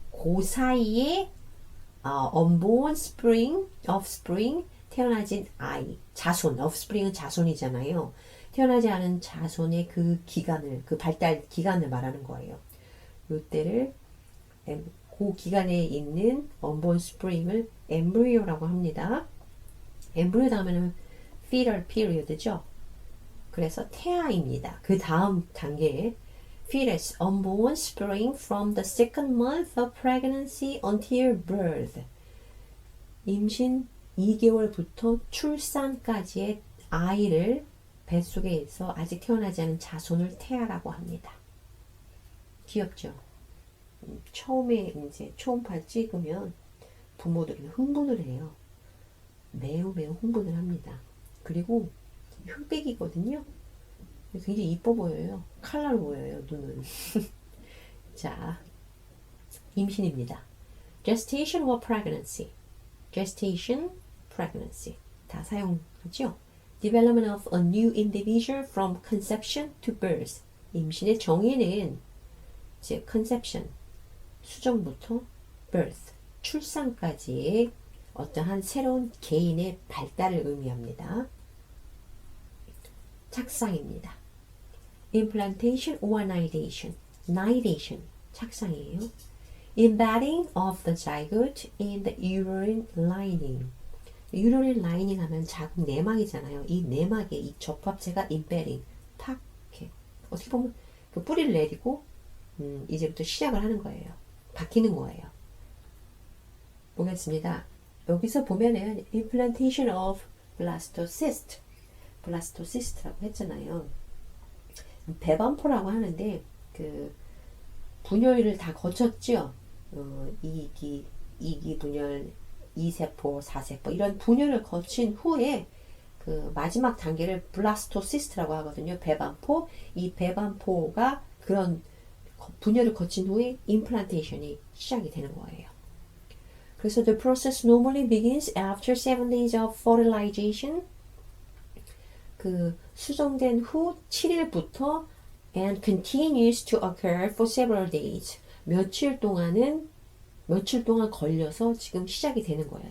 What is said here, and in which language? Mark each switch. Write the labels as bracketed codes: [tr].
[ko] 그 사이에 unborn offspring, 태어나진 아이, 자손, offspring은 자손이잖아요. 태어나지 않은 자손의 그 기간을, 그 발달 기간을 말하는 거예요. 이때를 그 기간에 있는 unborn spring을 embryo라고 합니다. embryo 다음에는 fetal period죠. 그래서 태아입니다. 그 다음 단계에 fetus, [en] unborn spring from the second month of pregnancy until birth. [ko] 임신 2개월부터 출산까지의 아이를 뱃속에서 아직 태어나지 않은 자손을 태아라고 합니다. 귀엽죠? 처음에 이제 초음파 찍으면 부모들은 흥분을 해요. 매우 흥분을 합니다. 그리고 흑백이거든요. 굉장히 이뻐 보여요. 칼라로 보여요, 눈은. 자, 임신입니다. [en] gestation or pregnancy. gestation, pregnancy. [ko] 다 사용하죠. [en] development of a new individual from conception to birth. [ko] 임신의 정의는 이제 conception, 수정부터 birth, 출산까지의 어떠한 새로운 개인의 발달을 의미합니다. 착상입니다. implantation or nidation. nidation, 착상이에요. [en] embedding of the zygote in the uterine lining. [ko] uterine lining 하면 자궁 내막이잖아요. 이 내막에 이 접합체가 embedding, 탁 이렇게 어떻게 보면 그 뿌리를 내리고 이제부터 시작을 하는 거예요. 바뀌는 거예요. 보겠습니다. 여기서 보면은 implantation of blastocyst, blastocyst라고 했잖아요. 배반포라고 하는데 그 분열을 다 거쳤죠. 2기 분열, 2세포, 4세포 이런 분열을 거친 후에 그 마지막 단계를 블라스토시스트라고 하거든요. 배반포. 이 배반포가 그런 분열을 거친 후에 임플란테이션이 시작이 되는 거예요. [en] 그래서 the process normally begins after 7 days of fertilization. [ko] 그 수정된 후 7일부터 [en] and continues to occur for several days. [ko] 며칠 동안 걸려서 지금 시작이 되는 거예요.